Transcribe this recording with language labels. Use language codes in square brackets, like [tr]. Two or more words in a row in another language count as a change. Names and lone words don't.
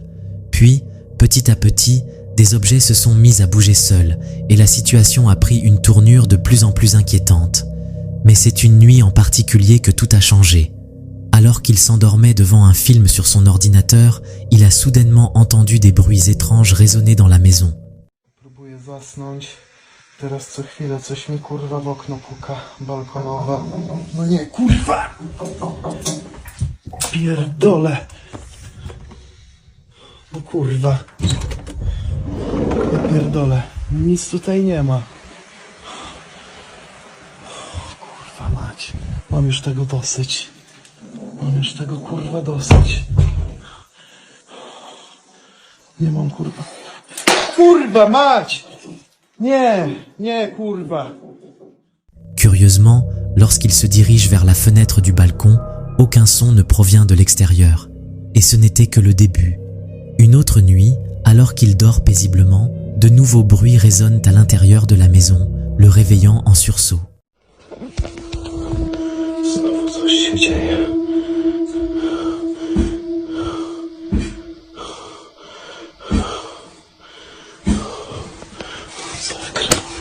[fr] Puis, petit à petit, des objets se sont mis à bouger seuls et la situation a pris une tournure de plus en plus inquiétante. Mais c'est une nuit en particulier que tout a changé. Alors qu'il s'endormait devant un film sur son ordinateur, il a soudainement entendu des bruits étranges résonner dans la maison. [pl] Próbuję zasnąć. Teraz co chwilę coś mi kurwa w okno puka balkonowe. No nie, kurwa! Pierdolę! No kurwa. Ja pierdolę. Nic tutaj nie ma. Kurwa mać. Mam już tego dosyć. Mam już tego kurwa dosyć. Nie mam kurwa. Kurwa mać! Nie, kurwa. [fr] Curieusement, lorsqu'il se dirige vers la fenêtre du balcon, aucun son ne provient de l'extérieur. Et ce n'était que le début. Une autre nuit, alors qu'il dort paisiblement, de nouveaux bruits résonnent à l'intérieur de la maison, le réveillant en sursaut. [pl] Znowu coś się dzieje. Zakra.